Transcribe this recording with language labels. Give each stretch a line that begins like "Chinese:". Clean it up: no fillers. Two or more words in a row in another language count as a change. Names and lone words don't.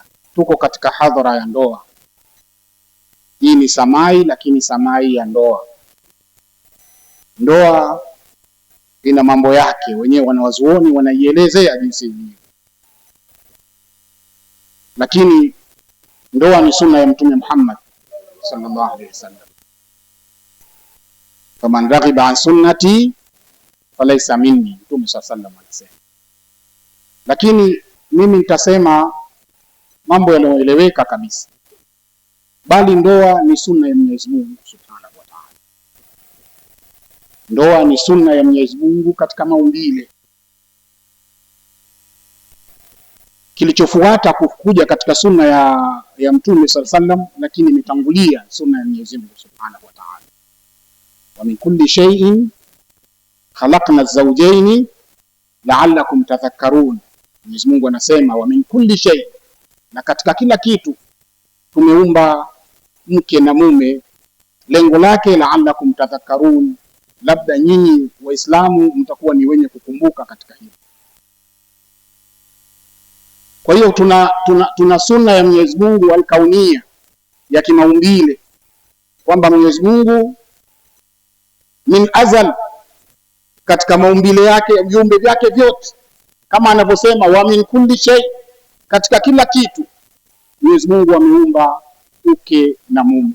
Swahili: Tuko katika hadhara ya ndoa. Hii ni samai, lakini samai ya ndoa. Ndoa ina mambo yake, wenyewe wanawazuoni wanaielezea jinsi hii. Lakini ndoa ni sunna ya Mtume Muhammad
Arabic: صلى الله عليه وسلم. فمن رغب عن سنتي فليس مني,
Swahili: Mtume
Arabic: صلى الله عليه وسلم
Swahili: anasema. Lakini mimi nitasema mambo yanayoeleweka kabisa. Bali ndoa ni sunna ya Mwenyezi Mungu
Arabic: سبحانه وتعالى.
Swahili: Ndoa ni sunna ya Mwenyezi Mungu katika maumbile. Kilichofuata kuja katika sunna ya Mtume
Arabic: صلى الله عليه وسلم,
Swahili: lakini imetangulia sunna ya Mwenyezi Mungu
Arabic: سبحانه وتعالى. ومن كل شيء خلقنا الزوجين لعلكم تذكرون.
Swahili: Mwenyezi Mungu anasema
Arabic: ومن كل شيء,
Swahili: na katika kila kitu tumeumba mke na mume. Lengo lake
Arabic: لعلكم تذكرون,
Swahili: labda nyinyi Waislamu mtakuwa ni wenye kukumbuka katika hilo. Kwa hiyo tuna sunna ya Mwenyezi Mungu al-kaunia, ya kimaumbile, kwamba Mwenyezi Mungu
Arabic: من أزل,
Swahili: katika maumbile yake, viumbe vyake vyote, kama anavyosema
Arabic: ومن كل شيء,
Swahili: katika kila kitu Mwenyezi Mungu ameumba mke na mume.